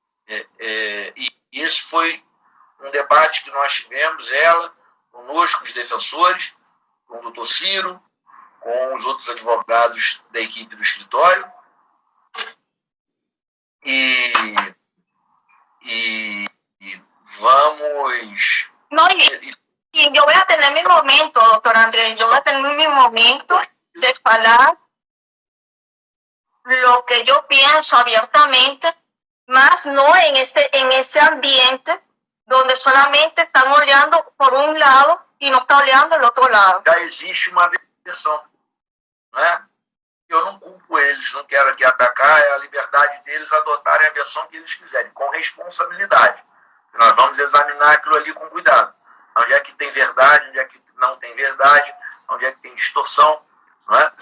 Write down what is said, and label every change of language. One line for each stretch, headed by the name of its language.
Portuguese: E esse foi um debate que nós tivemos, ela, conosco, os defensores, com o doutor Ciro, com os outros advogados da equipe do escritório, e vamos...
Spanish: No, y yo voy a tener mi momento, doctor Andrés, yo voy a tener mi momento de hablar lo que yo pienso abiertamente, más no en ese ambiente donde solamente están olhando por un lado y no está olhando el otro lado.
Portuguese: Já existe uma versão, né? Eu não culpo eles, não quero aqui atacar, é a liberdade deles adotarem a versão que eles quiserem, com responsabilidade. Nós vamos examinar aquilo ali com cuidado. Onde é que tem verdade, onde é que não tem verdade, onde é que tem distorção, não é?